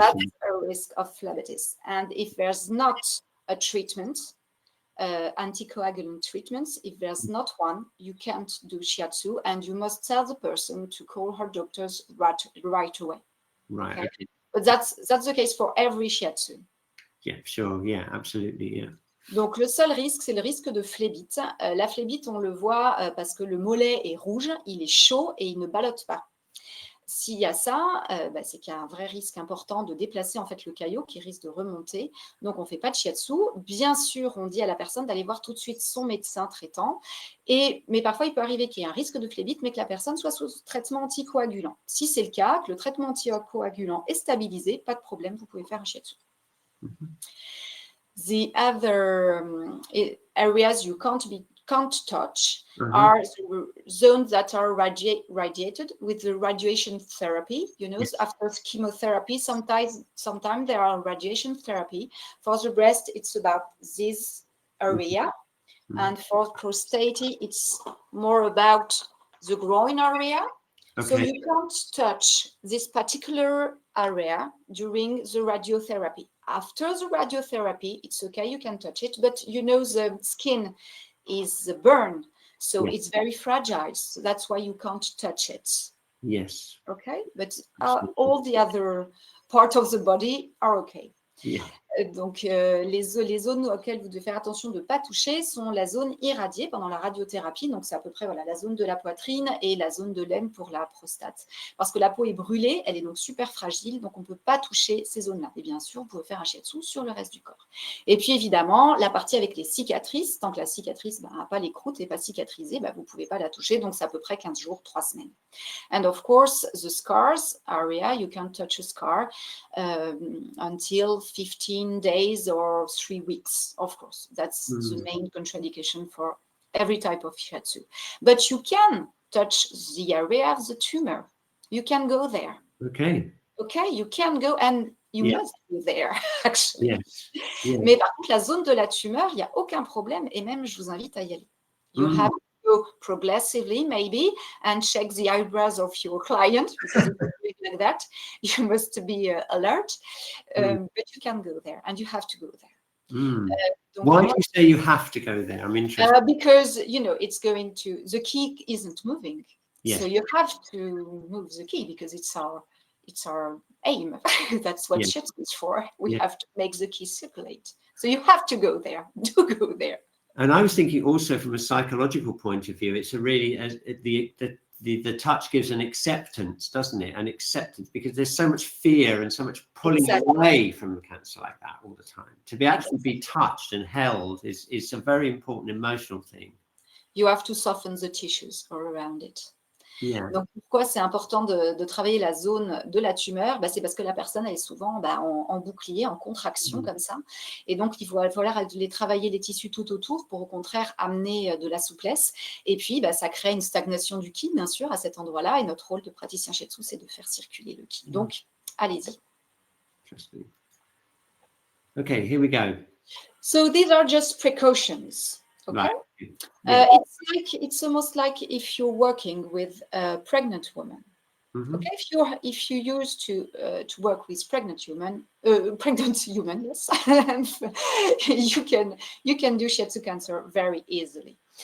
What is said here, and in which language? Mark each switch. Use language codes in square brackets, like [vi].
[en] That's a risk of phlebitis. And if there's not a treatment, anticoagulant treatments, if there's not one, you can't do shiatsu, and you must tell the person to call her doctors right away. Right. Okay. But that's the case for every shiatsu. Yeah, sure. Yeah, absolutely. Yeah. [fr] Donc, le seul risque, c'est le risque de phlébite. La phlébite, on le voit parce que le mollet est rouge, il est chaud et il ne ballotte pas. S'il y a ça, c'est qu'il y a un vrai risque important de déplacer en fait le caillot qui risque de remonter. Donc, on ne fait pas de shiatsu. Bien sûr, on dit à la personne d'aller voir tout de suite son médecin traitant. Mais parfois, il peut arriver qu'il y ait un risque de phlébite, mais que la personne soit sous traitement anticoagulant. Si c'est le cas, que le traitement anticoagulant est stabilisé, pas de problème, vous pouvez faire un shiatsu. [en] The other areas you can't touch are the zones that are radiated with the radiation therapy. You know, after chemotherapy, sometimes there are radiation therapy. For the breast, it's about this area. And for prostate, it's more about the groin area. Okay. So you can't touch this particular area during the radiotherapy. After the radiotherapy, it's okay, you can touch it, but you know the skin is burned, so it's very fragile. So that's why you can't touch it. Yes. Okay, but all the other parts of the body are okay. Yeah. [fr] Donc, les zones auxquelles vous devez faire attention de ne pas toucher sont la zone irradiée pendant la radiothérapie. Donc, c'est à peu près la zone de la poitrine et la zone de l'aine pour la prostate. Parce que la peau est brûlée, elle est donc super fragile, donc on ne peut pas toucher ces zones-là. Et bien sûr, vous pouvez faire un shiatsu sur le reste du corps. Et puis, évidemment, la partie avec les cicatrices, tant que la cicatrice n'a pas les croûtes, n'est pas cicatrisée, vous ne pouvez pas la toucher. Donc, c'est à peu près 15 jours, 3 semaines. [en] And of course, the scars area, you can touch a scar until 15 days or 3 weeks, of course. That's the main contraindication for every type of shiatsu. But you can touch the area of the tumor. You can go there. Okay. Okay, you can go and you must go there, actually. Yes. Yeah. [fr] Mais par contre, la zone de la tumeur, il n'y a aucun problème et même, je vous invite à y aller. [en] You have to go progressively, maybe, and check the eyebrows of your client, because if you're doing like that, you must be alert. But you can go there, and you have to go there. Why do you say you have to go there? I'm interested. Because, you know, it's going to, the key isn't moving. Yes. So you have to move the key because it's our aim. That's what shiatsu is for. We have to make the key circulate. So you have to go there. Do go there. And I was thinking also from a psychological point of view, it's a really the touch gives an acceptance, doesn't it? An acceptance, because there's so much fear and so much pulling away from the cancer like that all the time. To be actually be touched and held is a very important emotional thing. You have to soften the tissues all around it. Yeah. [fr] Donc, pourquoi c'est important de travailler la zone de la tumeur? C'est parce que la personne, elle est souvent en bouclier, en contraction comme ça. Et donc, il va falloir aller travailler les tissus tout autour pour, au contraire, amener de la souplesse. Et puis, ça crée une stagnation du ki, bien sûr, à cet endroit-là. Et notre rôle de praticien shiatsu, c'est de faire circuler le ki. Donc, allez-y. [en] Interesting. Okay, here we go. So, these are just precautions. Okay. Right. Yeah. It's almost like if you're working with a pregnant woman. Okay, if you used to work with pregnant human, yes, you can do shiatsu cancer very easily.